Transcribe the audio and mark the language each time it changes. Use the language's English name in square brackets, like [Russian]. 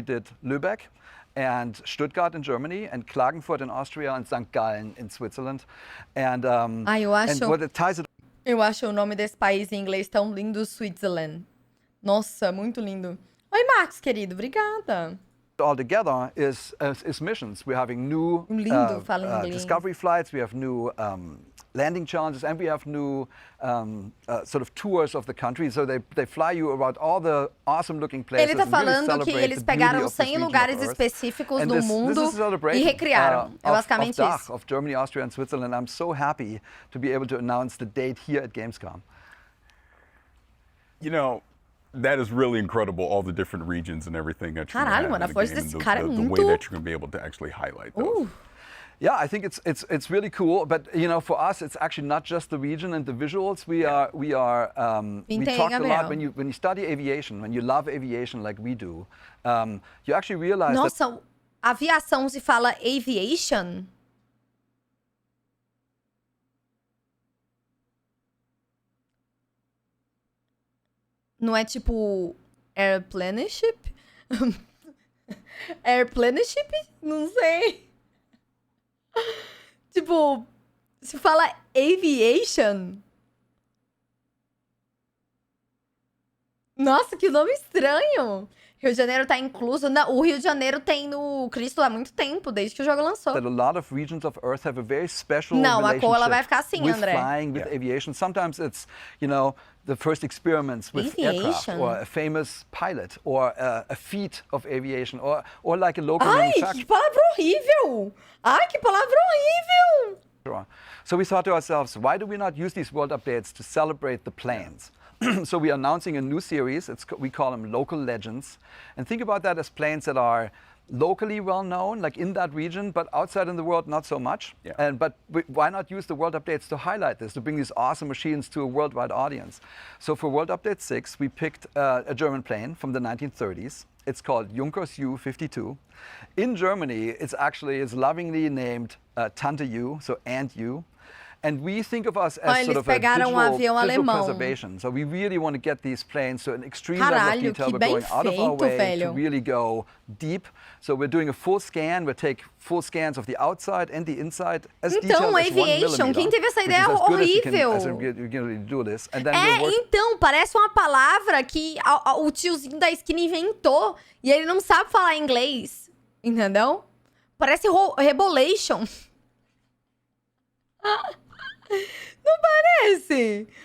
[English] We did Lübeck and Stuttgart in Germany, and Klagenfurt in Austria, and St. Gallen in Switzerland, and what it ties it. [Portuguese] Eu acho o nome desse país em inglês tão lindo, Switzerland. Nossa, muito lindo. Oi, Max, querido, obrigada. [English] All together is missions. We're having new discovery flights. We have new landing challenges, and we have new sort of tours of the country. So they fly you around all the awesome-looking places. [Portuguese] Ele tá falando que eles pegaram 100 lugares específicos no mundo e recriaram. É basicamente isso. [English] Of Germany, Austria, and Switzerland. I'm so happy to be able to announce the date here at Gamescom. You know, that is really incredible, all the different regions and everything that you're [Portuguese] Caralho, mano, a força desse cara é muito... [English] The way that you're going to be able to actually highlight those. Yeah, I think it's really cool, but you know, for us, it's actually not just the region and the visuals. We talked a lot when you study aviation, when you love aviation like we do, you actually realize [Portuguese] Nossa, aviação se fala aviation? Não é tipo airplaneship? Airplaneship? Não sei. Tipo, se fala aviation? Nossa, que nome estranho. Rio de Janeiro tá incluso. Não, o Rio de Janeiro tem no Cristo há muito tempo, desde que o jogo lançou. [English] That a lot of regions of Earth have a very special [Portuguese] Não, a cor ela vai ficar assim, [English] with [Portuguese] André. [English] Flying, with aviation. Sometimes it's, you know, the first experiments with aircraft, or a famous pilot, or a feat of aviation, or like a local manufacturer. [Portuguese] Ai, que palavra horrível! Ai, que palavra horrível! [English] So we thought to ourselves, why do we not use these world updates to celebrate the planes? So we are announcing a new series. We call them local legends. And think about that as planes that are locally well known, like in that region, but outside in the world, not so much. Yeah. But why not use the world updates to highlight this, to bring these awesome machines to a worldwide audience? So for World Update 6, we picked a German plane from the 1930s. It's called Junkers U-52. In Germany, it's lovingly named Tante U, so Aunt U. And we think of us as sort of a digital preservation. So we really want to get these planes to an extreme level of detail. We're going out of our way to really go deep. So we're doing a full scan. We take full scans of the outside and the inside as detailed as 1 millimeter. [Portuguese] Quem teve essa ideia horrível? Então, parece uma palavra que o tiozinho da esquina inventou e ele não sabe falar inglês. Entendeu? Parece rebolation. Não parece?